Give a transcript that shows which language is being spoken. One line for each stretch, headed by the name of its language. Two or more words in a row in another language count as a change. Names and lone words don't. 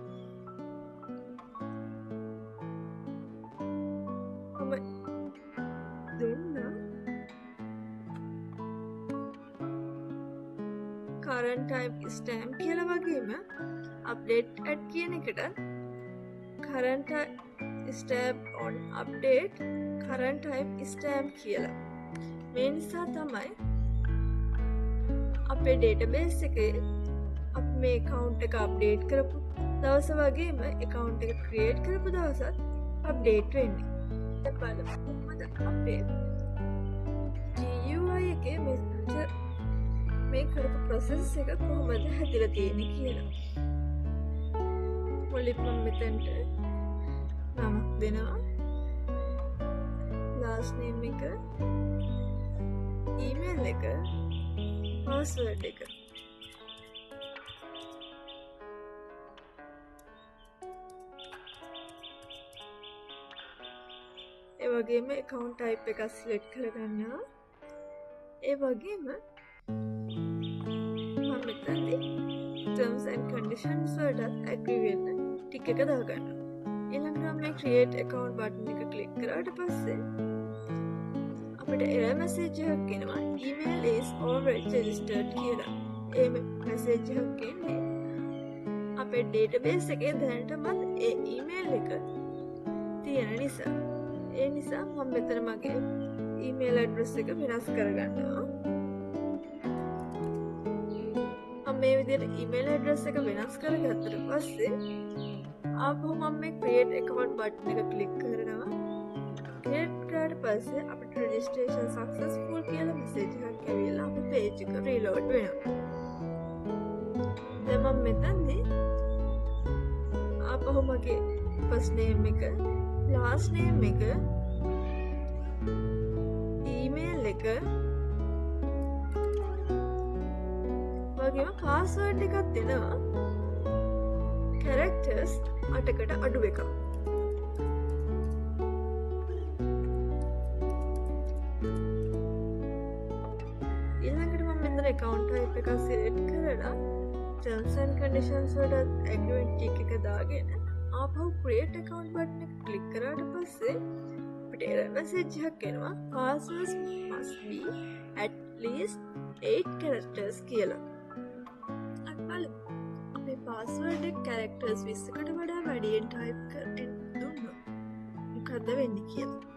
English: current type stamp
Sinhala: කියලා වගේම
English: update add
Sinhala: කියන එකට
English: current stamp on update current type stamp කියලා.
Sinhala: මේ නිසා තමයි අපේ database එකේ අපි මේ account එක update කරපු දවස වගේම account එක create කරපු දවසත් update වෙන්නේ. දැන් බලමු කොහොමද අපේ GUI එකේ මේ කරපු process එක කොහොමද හැදිලා තියෙන්නේ කියලා. මුලින්ම මෙතනට නමක් දෙනවා.
English: last name
Sinhala: එක, email එක, password එක. ඒ වගේම
English: account type
Sinhala: එක select කරගන්නවා. ඒ වගේම
English: terms and conditions
Sinhala: වලට agree වෙන්න ටික එක දාගන්නවා. ඊළඟට මේ
English: create account button
Sinhala: එක click කරාට පස්සේ අපිට
English: error message
Sinhala: එකක් එනවා
English: email is already registered
Sinhala: කියලා. ඒ message එකක් එන්නේ අපේ database එකේ දැනටමත් ඒ email එක තියෙන නිසා. ඒ නිසා මම මෙතන මගේ
English: email address
Sinhala: එක වෙනස් කරගන්නවා. මේ විදිහට
English: email address
Sinhala: එක වෙනස් කරගත්තට පස්සේ ආපහු මම මේ
English: create account button
Sinhala: එක click කරනවා. create කරාට පස්සේ අපිට
English: registration successful
Sinhala: කියලා message එකක් ඇවිල්ලා අපේ page එක reload වෙනවා. දැන් මම මෙතනදී ආපහු මගේ
English: first name
Sinhala: එක,
English: last name
Sinhala: එක, email එක වගේම password එකක් දෙනවා. characters 8කට අඩු එකක්. ඊළඟට මම මෙතන
English: account type
Sinhala: එක select කරලා
English: terms and conditions
Sinhala: වලට
English: agreement tick
Sinhala: එක දාගෙන ආපහු
English: create account button
Sinhala: එක click කරාට පස්සේ අපිට
English: error message
Sinhala: එකක් එනවා
English: passwords must be at least 8 characters
Sinhala: කියලා. අපේ පාස්වර්ඩ් එක කැරක්ටර්ස් 20කට වඩා වැඩියෙන් ටයිප් කරන්න දුන්නොත් මොකද්ද වෙන්නේ කියලා.